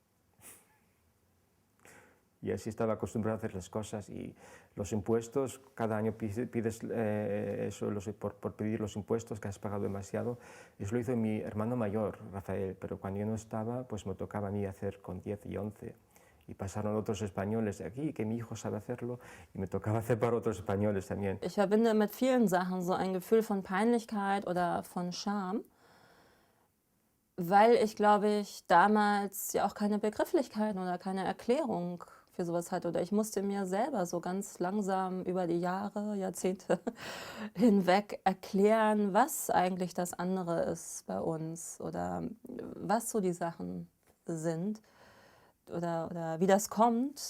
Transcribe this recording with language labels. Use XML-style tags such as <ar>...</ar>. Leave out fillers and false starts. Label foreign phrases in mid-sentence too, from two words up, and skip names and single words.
<es>Y así estaba acostumbrado a hacer las cosas y los impuestos, cada año pides eso por pedir los impuestos que has pagado demasiado. Eso lo hizo mi hermano mayor, Rafael, pero cuando yo no estaba, pues me tocaba a mí hacer con 10 y 11. Y pasaron otros españoles de aquí, que mi hijo sabe hacerlo, y me tocaba hacer para otros españoles también.</es> <de>Ich verbinde mit vielen Sachen so ein Gefühl von Peinlichkeit oder von Scham, weil ich, glaube ich, damals ja auch keine Begrifflichkeiten oder keine Erklärung für sowas hatte. Oder ich musste mir selber so ganz langsam über die Jahre, Jahrzehnte hinweg erklären, was eigentlich das andere ist bei uns oder was so die Sachen sind oder wie das kommt.</de>